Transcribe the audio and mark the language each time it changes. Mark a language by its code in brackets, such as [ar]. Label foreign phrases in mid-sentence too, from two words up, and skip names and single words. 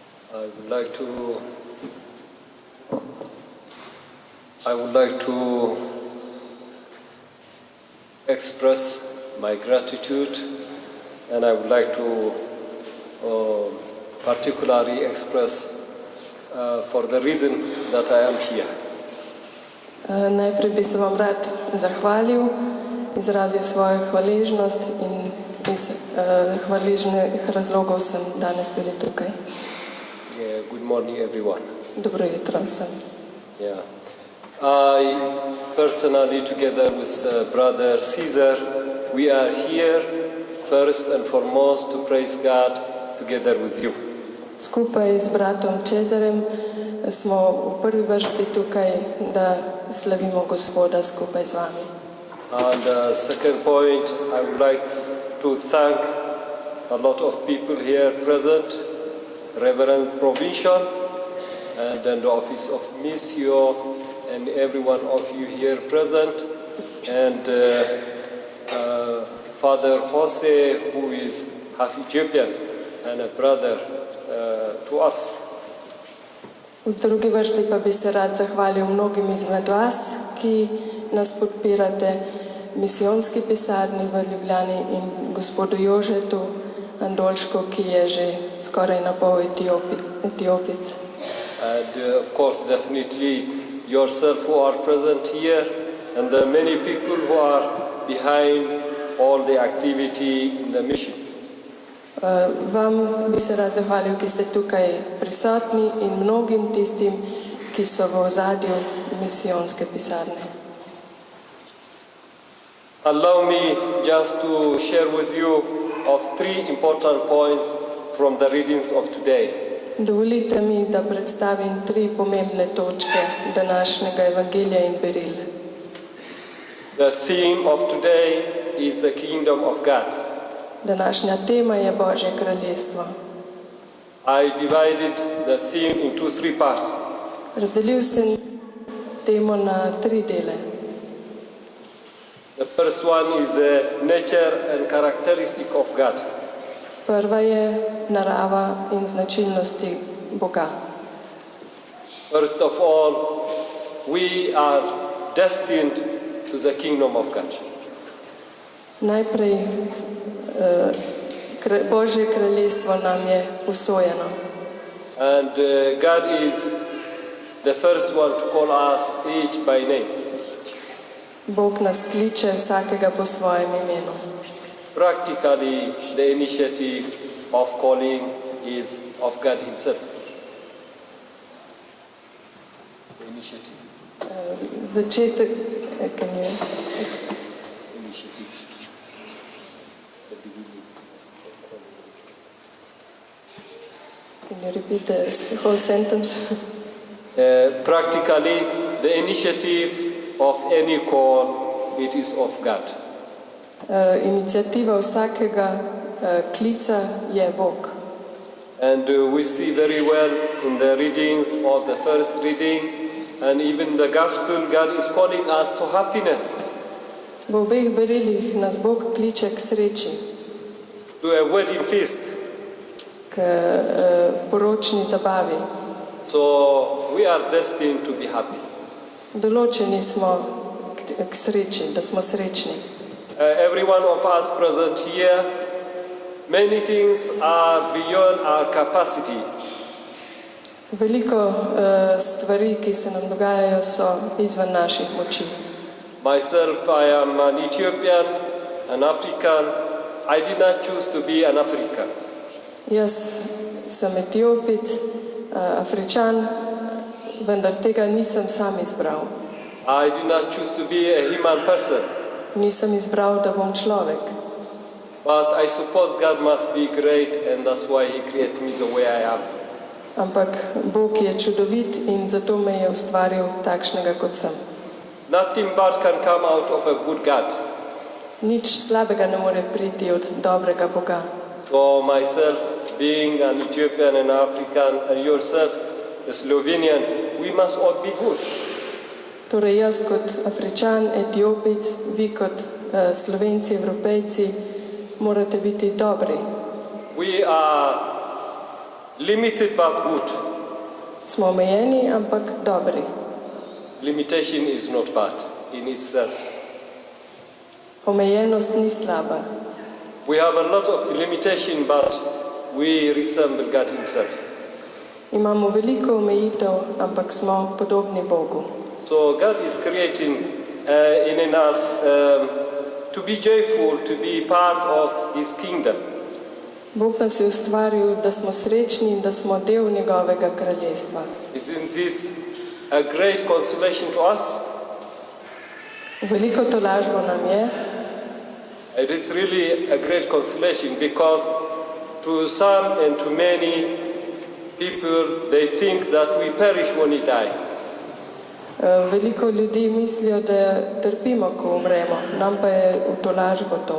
[en] I would like to express my gratitude, and I would like to particularly express for the reason that I am here. [sl] Najprej bi se vam rad zahvalil, izrazil svojo hvaležnost in iz hvaležnih razlogov sem danes tudi tukaj. [en] Good morning, everyone. [sl] Dobro jutro vsem. [en] I personally, together with brother Caesar, we are here first and foremost to praise God together with you. [sl] Skupaj z bratom Cezarem smo v prvi vrsti tukaj, da slavimo Gospoda skupaj z vami. [en] And second point, I would like to thank a lot of people here present, Reverend Provincial, and then the Office of Missio, and every one of you here present, and Father Jose, who is half Ethiopian and a brother to us. [sl] V drugi vrsti pa bi se rad zahvalil mnogim izmed vas, ki nas podpirate, misijonski pisarni v Ljubljani in gospodu Jožetu Andolško, ki je že skoraj na pol Etiopic. [en] And of course, definitely yourself who are present here, and the many people who are behind all the activity in the mission. [sl] Vam bi se rad zahvalil, ki ste tukaj prisotni, in mnogim tistim, ki so v ozadju misijonske pisarne. [en] Allow me just to share with you of three important points from the readings of today. [sl] Dovolite mi, da predstavim tri pomembne točke današnjega evangelija in beril. [en] The theme of today is the kingdom of God. [sl] Današnja tema je Božje kraljestvo. [en] I divided the theme into three parts. [sl] Razdelil sem temo na tri dele. [en] The first one is the nature and characteristic of God. [sl] Prva je narava in značilnosti Boga. [en] First of all, we are destined to the kingdom of God. [sl] Najprej Božje kraljestvo nam je usojeno. [en] And God is the first one to call us each by name. [sl] Bog nas kliče vsakega po svojem imenu. [en] Practically, the initiative of calling is of God Himself. The initiative. [sl] Začetek, [en] Initiative. The beginning. Can you repeat the whole sentence? Practically, the initiative of any call, it is of God. [sl] Iniciativa vsakega klica je Bog. [en] And we see very well in the readings of the first reading and even the gospel, God is calling us to happiness. [sl] V obeh berilih nas Bog kliče k sreči, [en] To a wedding feast. [sl] k poročni zabavi. [en] So we are destined to be happy. [sl] Določeni smo k sreči, da smo srečni. [en] Every one of us present here, many things are beyond our capacity. [sl] Veliko stvari, ki se nam dogajajo, so izven naših moči. [en] Myself, I am an Ethiopian, an African. I did not choose to be an African. [sl] Jaz sem Etiopic, Afričan, vendar tega nisem sam izbral. [en] I did not choose to be a human person. [sl] Nisem izbral, da bom človek. [en] But I suppose God must be great, and that's why He created me the way I am. [sl] Ampak Bog je čudovit in zato me je ustvaril takšnega, kot sem. [en] Nothing bad can come out of a good God. [sl] Nič slabega ne more priti od dobrega Boga. [en] So myself, being an Ethiopian and African, and yourself, a Slovenian, we must all be good. [sl] Torej jaz kot Afričan, Etiopic, vi kot Slovenci, Evropejci, morate biti dobri. [en] We are Limited but good. [sl] Smo omejeni, ampak dobri. [en] Limitation is not bad in itself. [sl] Omejenost ni slaba. [en] We have a lot of limitation, but we resemble God Himself. [sl] Imamo veliko omejitev, ampak smo podobni Bogu. [en] So God is creating in us to be joyful, to be part of His kingdom. [sl] Bog nas je ustvaril, da smo srečni in da smo del njegovega kraljestva. [en] Isn't this a great consolation to us? [sl] Veliko tolažbo nam je. [en] It is really a great consolation because to some and to many people they think that we perish when we die. [sl] Veliko ljudi mislijo, da trpimo, ko umremo. Nam pa je v tolažbo to.